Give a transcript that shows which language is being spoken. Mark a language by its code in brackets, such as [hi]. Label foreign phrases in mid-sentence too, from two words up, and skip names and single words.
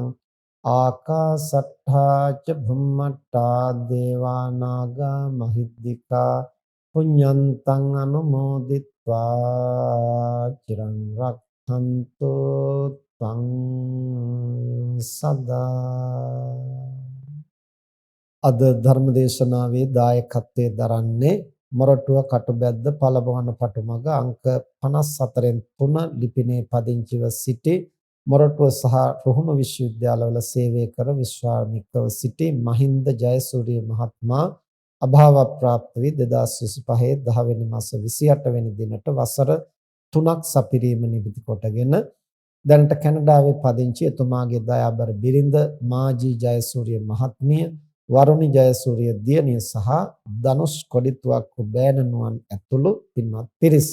[pi] ආකාසට්ඨා ච භුම්මට්ඨා දේවා නාග මහිද්దికා පුඤ්ඤන්තං අනුමෝදිත්වා චිරං රක්ඛන්තු ත්වං සදා. [si] අද ධර්මදේශනාවේ දායකත්වයේ දරන්නේ මොරටුව කටුබැද්ද පළමුවන පටුමග අංක 54න් 3 ලිපිනේ පදිංචිව සිටි මොරටුව සහ රුහුණු විශ්වවිද්‍යාලවල සේවය කර විශ්‍රාමිකව සිටි මහින්ද ජයසූරිය මහත්මයා අභාව ප්‍රාප්ත වී 2025 10 වෙනි මාස 28 වෙනි දිනට වසර 3ක් සපිරීම නිමිති කොටගෙන දැනට කැනඩාවේ පදිංචි එතුමාගේ දයාබර බිරිඳ මාජී ජයසූරිය මහත්මිය වරුණි ජයසූරිය දියණිය සහ ධනුෂ් කොඩිතුවක්කු බෑණනුවන් ඇතුළු පින්වත් පිරිස.